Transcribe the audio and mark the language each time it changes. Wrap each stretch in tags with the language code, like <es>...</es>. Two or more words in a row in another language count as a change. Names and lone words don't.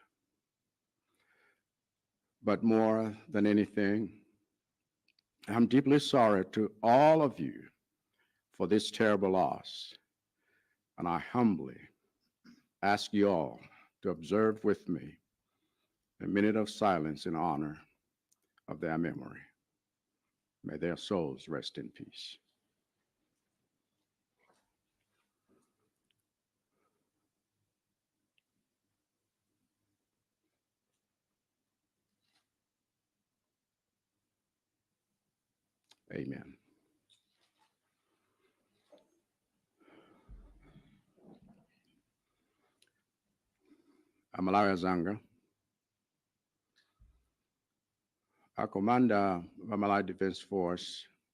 <en>But more than anything, I'm deeply sorry to all of you for this terrible loss. And I humbly ask you all to observe with me a minute of silence in honor of their memory. May their souls rest in peace. Amen.</en> <ny>Malawi Zanga, akomanda wa Malawi Defense Force</ny>